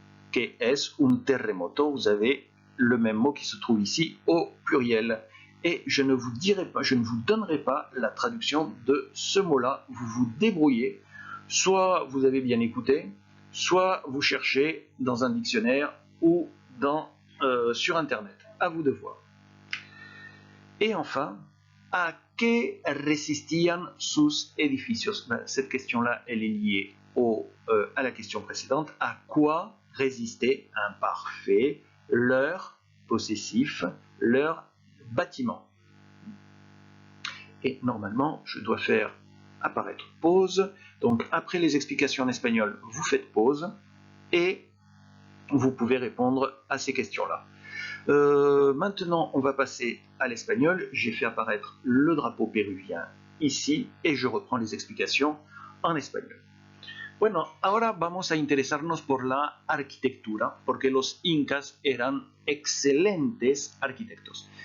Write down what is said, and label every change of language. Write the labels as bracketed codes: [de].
[es] ¿Qué es un terremoto? [fr] Vous avez le même mot qui se trouve ici au pluriel. Et je ne vous donnerai pas la traduction de ce mot-là. Vous vous débrouillez. Soit vous avez bien écouté, soit vous cherchez dans un dictionnaire ou sur Internet. À vous de voir. Et enfin, [es] ¿a qué resistían sus edificios? [fr] Cette question-là, elle est liée à la question précédente. À quoi résistait imparfait, leur possessif, leur bâtiment. Et normalement, je dois faire apparaître pause. Donc, après les explications en espagnol, vous faites pause et vous pouvez répondre à ces questions-là. Maintenant, on va passer à l'espagnol. J'ai fait apparaître le drapeau péruvien ici et je reprends les explications en espagnol. [es] Bueno, ahora vamos a interesarnos por la arquitectura, porque los incas eran excelentes arquitectos.